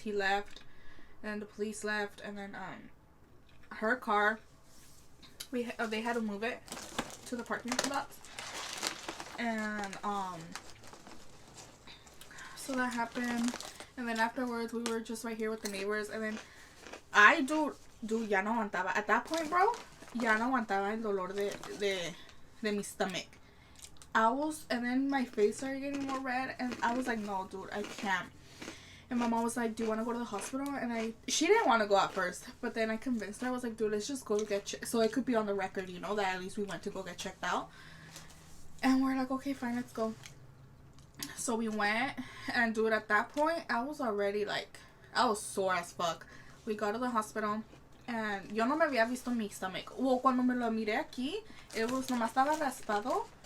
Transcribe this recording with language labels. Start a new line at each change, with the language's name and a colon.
English: He left, and the police left, and then her car, they had to move it to the parking lot, and so that happened, and then afterwards we were just right here with the neighbors, and then I do
Spanish: ya no aguantaba
English: at that point, bro.
Spanish: Ya no aguantaba el dolor de mi stomach.
English: And then my face started getting more red, and I was like, no, dude, I can't. And my mom was like, do you want to go to the hospital? And she didn't want to go at first, but then I convinced her. I was like, dude, let's just go get so it could be on the record, you know, that at least we went to go get checked out. And we're like, okay, fine, let's go. So we went, and dude, at that point, I was already like, I was sore as fuck. We got to the hospital, and
Spanish: yo no me había visto mi stomach.
English: Well,
Spanish: cuando me lo miré aquí,
English: it was
Spanish: nomás estaba raspado.